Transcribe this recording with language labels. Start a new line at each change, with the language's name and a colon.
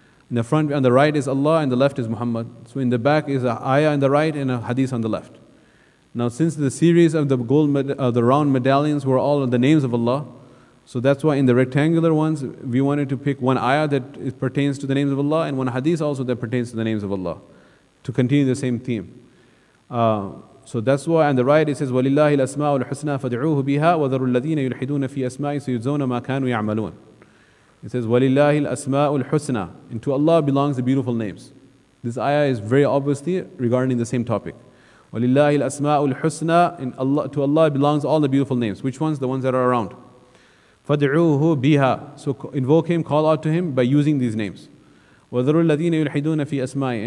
English: In the front, on the right is Allah and the left is Muhammad. So in the back is a ayah on the right and a hadith on the left. Now since the series of the the round medallions were all the names of Allah, so that's why in the rectangular ones, we wanted to pick 1 ayah that it pertains to the names of Allah and 1 hadith also that pertains to the names of Allah, to continue the same theme. So that's why on the right it says,
Arabic: وَلِلَّهِ الْأَسْمَاءُ الْحُسْنَى فَادْعُوهُ بِهَا وَذَرُوا الَّذِينَ يُلْحِدُونَ فِي أَسْمَاءِ سَيُجْزَوْنَ مَا كَانُوا يَعْمَلُونَ.
English: It says,
Arabic: وَلِلَّهِ الْأَسْمَاءُ الْحُسْنَى.
English: And to Allah belongs the beautiful names. This ayah is very obviously regarding the same topic.
Arabic: وَلِلَّهِ الْأَسْمَاءُ الْحُسْنَى.
English: And to Allah belongs all the beautiful names. Which ones? The ones that are around.
Arabic: فَادْعُوهُ بِهَا.
English: So invoke Him, call out to Him by using these names.
Arabic: وَذَرُوا الَّذِينَ يُلْحِدُونَ فِي أَسْمَاءِ.